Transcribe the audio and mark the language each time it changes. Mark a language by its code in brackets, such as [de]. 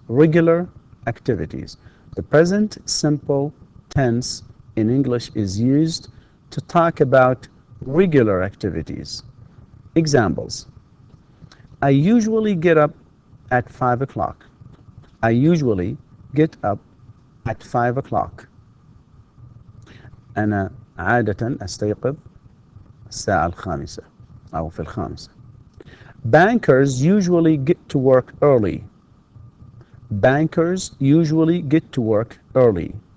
[en] Regular activities. The present simple tense in English is used to talk about regular activities. Examples. I usually get up at 5 o'clock. I usually get up at 5 o'clock. [ar] أنا عادة أستيقظ الساعة 5 أو في 5. [en] Bankers usually get to work early. Bankers usually get to work early.